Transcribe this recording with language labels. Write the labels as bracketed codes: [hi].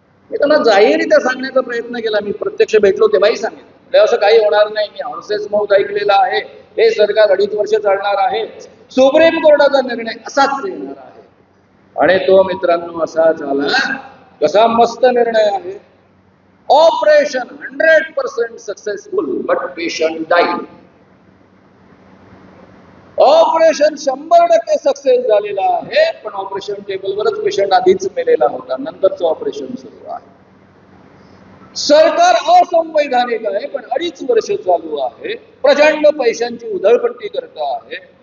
[mr] मी त्यांना जाहीररित्या सांगण्याचा प्रयत्न केला. मी प्रत्यक्ष भेटलो तेव्हाही सांगितलं, असं काही होणार नाही, मी [en] horses mouth [mr] ऐकलेला आहे, हे सरकार 2.5 वर्ष चालणार आहे, सुप्रीम कोर्टाचा निर्णय असाच येणार आहे. आणि तो मित्रांनो असा झाला. कसा मस्त निर्णय आहे. [en] Operation 100% successful but patient died. [mr] Operation 100% success झालेला आहे, पण ऑपरेशन टेबलवरच पेशंट आधीच मेलेला होता, नंतरचं ऑपरेशन सुरू आहे. सरकार असंवैधानिक आहे, पण 2.5 वर्ष चालू आहे, प्रचंड पैशांची उधळपट्टी करत आहे.